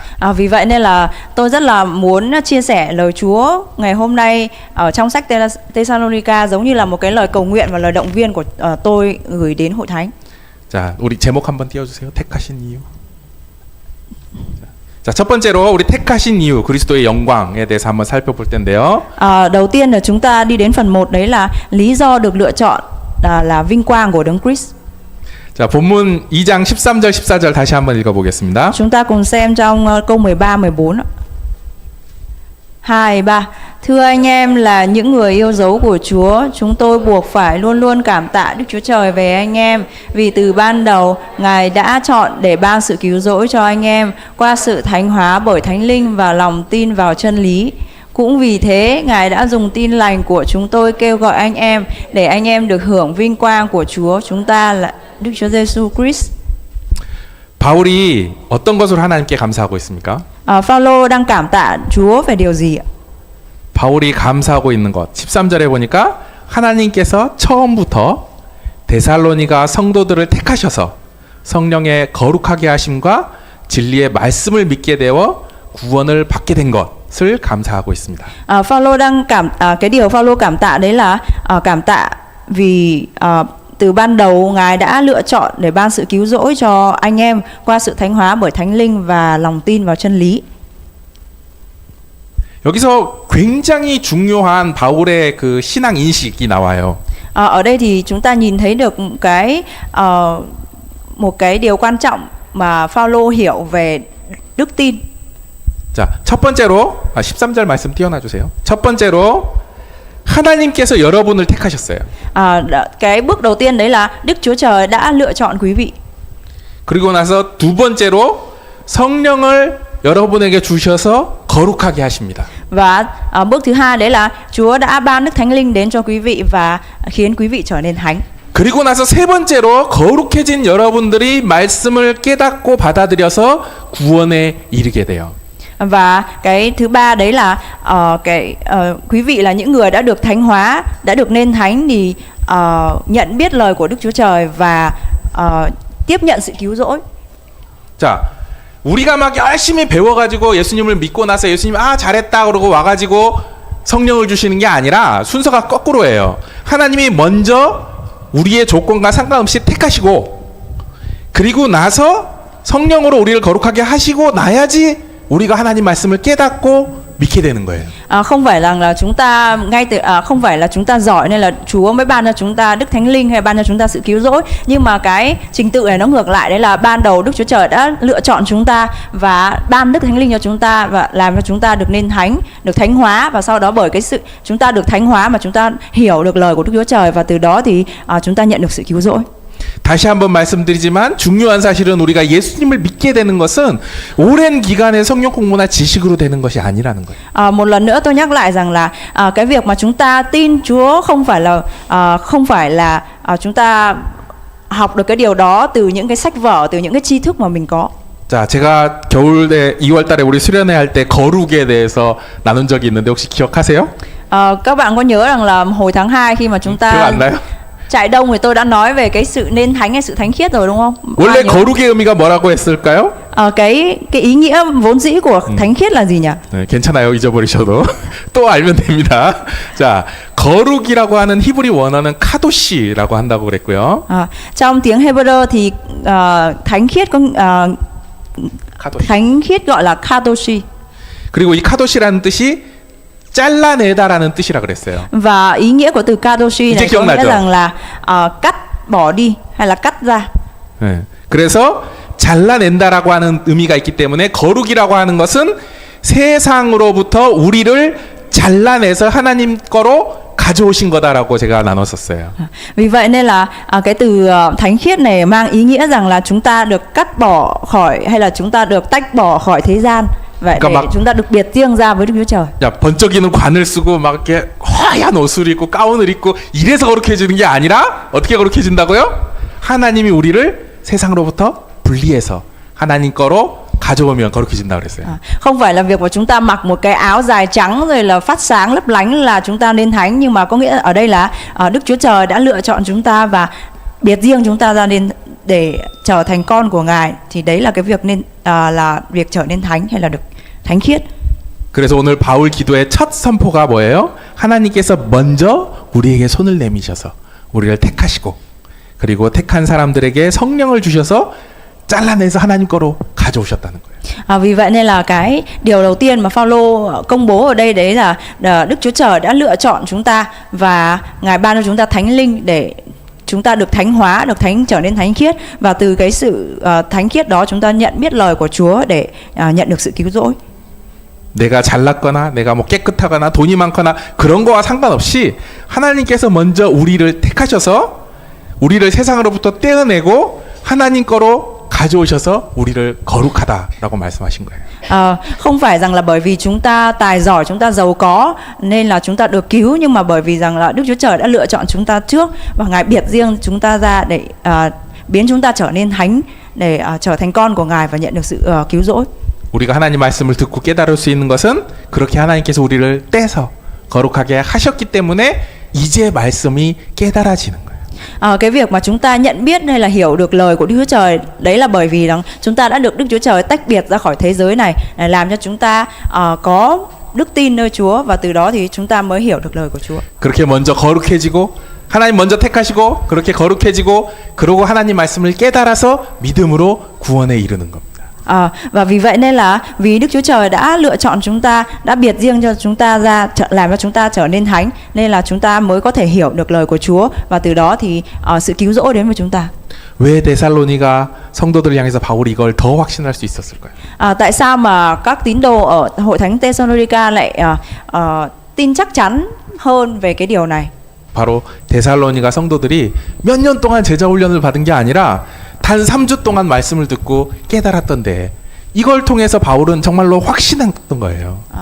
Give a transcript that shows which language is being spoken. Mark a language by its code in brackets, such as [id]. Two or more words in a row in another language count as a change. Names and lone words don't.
[vi] Vì vậy nên là tôi rất là muốn chia sẻ lời Chúa ngày hôm nay ở trong sách Thessalonica giống như là một cái lời cầu nguyện và lời động viên của tôi gửi đến hội thánh. [ko] 자, 우리 제목 한번 띄워주세요. 택하신 이유. 자, 첫 번째로 우리 택하신 이유 그리스도의 영광에 대해서 한번 살펴볼 텐데요. [vi] Đầu tiên là chúng ta đi đến phần 1, đấy là lý do được lựa chọn là vinh quang của Đấng Christ. [ko] 자, 본문 2장 13절 14절 다시 한번 읽어보겠습니다. [vi] Chúng ta cùng xem trong câu 13 14. 2 3. Thưa anh em là những người yêu dấu của Chúa, chúng tôi buộc phải luôn luôn cảm tạ Đức Chúa Trời về anh em, vì từ ban đầu Ngài đã chọn để ban sự cứu rỗi cho anh em qua sự thánh hóa bởi Thánh Linh và lòng tin vào chân lý. Cũng vì thế, Ngài đã dùng tin lành của chúng tôi kêu gọi anh em để anh em được hưởng vinh quang của Chúa chúng ta là Đức Chúa Giêsu Christ. [ko] 바울이 어떤 것을 하나님께 감사하고 있습니까? [vi] Phaolô đang cảm tạ Chúa về điều gì ạ? [ko] 바울이 감사하고 있는 것 13절에 보니까 하나님께서 처음부터 데살로니가 성도들을 택하셔서 성령의 거룩하게 하심과 진리의 말씀을 믿게 되어 구원을 받게 된 것을 감사하고 있습니다. [vi] Phaolô đang cái điều Phaolô cảm tạ đấy là cảm tạ vì từ ban đầu Ngài đã lựa chọn để ban sự cứu rỗi cho anh em qua sự thánh hóa bởi Thánh Linh và lòng tin vào chân lý. [ko] 여기서 굉장히 중요한 바울의 그 신앙 인식이 나와요. [vi] Ở đây thì chúng ta nhìn thấy được một cái điều quan trọng mà Phaolô hiểu về đức tin. [ko] 자, 첫 번째로 13절 말씀 띄워놔 주세요. 첫 번째로 하나님께서 여러분을 택하셨어요. [vi] Cái bước đầu tiên đấy là Đức Chúa Trời đã lựa chọn quý vị. [ko] 그리고 나서 두 번째로 성령을 여러분에게 주셔서 거룩하게 하십니다. [vi] Và bước thứ hai đấy là Chúa đã ban Đức Thánh Linh đến cho quý vị và khiến quý vị trở nên thánh. [ko] 그리고 나서 세 번째로 거룩해진 여러분들이 말씀을 깨닫고 받아들여서 구원에 이르게 돼요. [vi] Và cái thứ ba đấy là quý vị là những người đã được thánh hóa, đã được nên thánh thì nhận biết lời của Đức Chúa Trời và tiếp nhận sự cứu rỗi. [ko] 자, 우리가 막 열심히 배워가지고 예수님을 믿고 나서 예수님 잘했다 그러고 와가지고 성령을 주시는 게 아니라 순서가 거꾸로예요. 하나님이 먼저 우리의 조건과 상관없이 택하시고 그리고 나서 성령으로 우리를 거룩하게 하시고 나야지 우리가 하나님 말씀을 깨닫고 믿게 되는 거예요. [vi] Không phải là chúng ta không phải là chúng ta giỏi nên là Chúa mới ban cho chúng ta Đức Thánh Linh hay ban cho chúng ta sự cứu rỗi, nhưng mà cái trình tự này nó ngược lại, đấy là ban đầu Đức Chúa Trời đã lựa chọn chúng ta và ban Đức Thánh Linh cho chúng ta và làm cho chúng ta được nên thánh, được thánh hóa, và sau đó bởi cái sự chúng ta được thánh hóa mà chúng ta hiểu được lời của Đức Chúa Trời và từ đó thì chúng ta nhận được sự cứu rỗi. [ko] 다시 한번 말씀드리지만 중요한 사실은 우리가 예수님을 믿게 되는 것은 오랜 기간의 성령 공부나 지식으로 되는 것이 아니라는 거예요. [vi] Một lần nữa tôi nhắc lại rằng là cái việc mà chúng ta tin Chúa không phải là chúng ta học được cái điều đó từ những cái sách vở, từ những cái tri thức mà mình có. [ko] 자, 제가 겨울에 2월달에 우리 수련회 할 때 거룩에 대해서 나눈 적이 있는데 혹시 기억하세요? [vi] Các bạn có nhớ rằng là hồi tháng 2 khi mà chúng [ko] 기억 [vi] ta [ko] 안 나요? [vi] chạy đông thì tôi đã nói về cái sự nên thánh hay sự thánh khiết rồi đúng không? [ko] 원래 [vi] Ai nhớ? [ko] 거룩의 의미가 뭐라고 했을까요? [vi] Cái ý nghĩa vốn dĩ của thánh khiết là gì nhỉ? [ko] 네, 괜찮아요. 잊어버리셔도 또 알면 됩니다. 자, 거룩이라고 하는 히브리 원어는 카도시라고 한다고 그랬고요. [vi] Trong tiếng Hebrew thì thánh khiết có [ko] 카도시. [vi] thánh khiết gọi là kadoshi. [ko] 그리고 이 카도시라는 뜻이 잘라내다라는 뜻이라 그랬어요. [vi] Và ý nghĩa của từ kadoshi này có nghĩa rằng là cắt bỏ đi hay là cắt ra. [ko] 네, 그래서 잘라낸다라고 하는 의미가 있기 때문에 거룩이라고 하는 것은 세상으로부터 우리를 잘라내서 하나님 거로 가져오신 거다라고 제가 나눴었어요. [vi] Vì vậy nên là cái từ thánh khiết này mang ý nghĩa rằng là chúng ta được cắt bỏ khỏi hay là chúng ta được tách bỏ khỏi thế gian. Vậy để chúng ta được biệt riêng ra với Đức Chúa Trời. [ko] 야, 번쩍이는 관을 쓰고 막 이렇게 하얀 옷을 입고 가운을 입고 이래서 거룩해지는 게 아니라 어떻게 거룩해진다고요? 하나님이 우리를 세상으로부터 분리해서 하나님 거로 가져오면 거룩해진다 그랬어요. [vi] Không phải là việc mà chúng ta mặc một cái áo dài trắng rồi là phát sáng lấp lánh là chúng ta nên thánh, nhưng mà có nghĩa ở đây là Đức Chúa Trời đã lựa chọn chúng ta và biệt riêng chúng ta ra nên để trở thành con của Ngài, thì đấy là cái việc nên là việc trở nên thánh hay là được thánh khiết. [ko] 그래서 오늘 바울 기도의 첫 선포가 뭐예요? 하나님께서 먼저 우리에게 손을 내미셔서 우리를 택하시고 그리고 택한 사람들에게 성령을 주셔서 잘라내서 하나님 거로 가져오셨다는 거예요. [vi] Vì vậy nên là cái điều đầu tiên mà Phaolô công bố ở đây đấy là Đức Chúa Trời đã lựa chọn chúng ta và Ngài ban cho chúng ta Thánh Linh để chúng ta được thánh hóa, được trở nên thánh khiết, và từ cái sự thánh khiết đó chúng ta nhận biết lời của Chúa để nhận được sự cứu rỗi. [ko] 내가 잘났거나 내가 뭐 깨끗하거나 돈이 많거나 그런 거와 상관없이 하나님께서 먼저 우리를 택하셔서 우리를 세상으로부터 떼어내고 하나님 거로 가져오셔서 우리를 거룩하다라고 말씀하신 거예요. [vi] Không phải rằng là bởi vì chúng ta tài giỏi, chúng ta giàu có nên là chúng ta được cứu, nhưng mà bởi vì rằng là Đức Chúa Trời đã lựa chọn chúng ta trước và Ngài biệt riêng chúng ta ra để biến chúng ta trở nên thánh, để trở thành con của Ngài và nhận được sự cứu rỗi. [ko] 우리가 하나님 말씀을 듣고 깨달을 수 있는 것은 그렇게 하나님께서 우리를 떼서 거룩하게 하셨기 때문에 이제 말씀이 깨달아지는 거예요. [vi] Cái việc mà chúng ta nhận biết hay là hiểu được lời của Đức Chúa Trời đấy là bởi vì rằng chúng ta đã được Đức Chúa Trời tách biệt ra khỏi thế giới này, để làm cho chúng ta có đức tin nơi Chúa, và từ đó thì chúng ta mới hiểu được lời của Chúa. [ko] 그렇게 먼저 거룩해지고 하나님 먼저 택하시고 그렇게 거룩해지고 그러고 하나님 말씀을 깨달아서 믿음으로 구원에 이르는 겁니다. [vi] Và vì vậy nên là vì Đức Chúa Trời đã lựa chọn chúng ta, đã biệt riêng cho chúng ta ra, làm cho chúng ta trở nên thánh, nên là chúng ta mới có thể hiểu được lời của Chúa, và từ đó thì sự cứu rỗi đến với chúng ta. [ko] 왜 데살로니가 성도들을 향해서 바울이 이걸 더 확신할 수 있었을까요? [vi] Tại sao mà các tín đồ ở hội thánh Thessalonica lại tin chắc chắn hơn về cái điều này? [ko] 바로 데살로니가 성도들이 몇 년 동안 제자 훈련을 받은 게 아니라 단 3주 동안 말씀을 듣고 깨달았던데 이걸 통해서 바울은 정말로 확신했던 거예요.